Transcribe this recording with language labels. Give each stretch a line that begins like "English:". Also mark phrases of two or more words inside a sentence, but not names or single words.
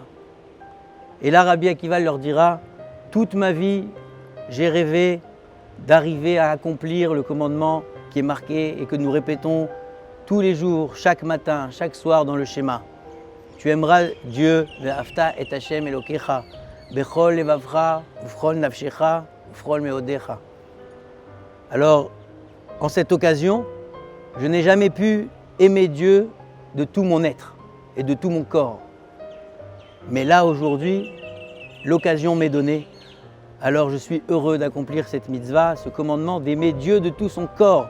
French: Et là, Rabbi Akiva leur dira « Toute ma vie, j'ai rêvé d'arriver à accomplir le commandement qui est marqué et que nous répétons tous les jours, chaque matin, chaque soir dans le schéma. Tu aimeras Dieu,
Hebrew: ואהבת את השם אלוהיך בכל לבבך ובכל נפשך ובכל מאודך.
French: Alors, en cette occasion, je n'ai jamais pu aimer Dieu de tout mon être et de tout mon corps. Mais là, aujourd'hui, l'occasion m'est donnée. Alors je suis heureux d'accomplir cette mitzvah, ce commandement d'aimer Dieu de tout son corps.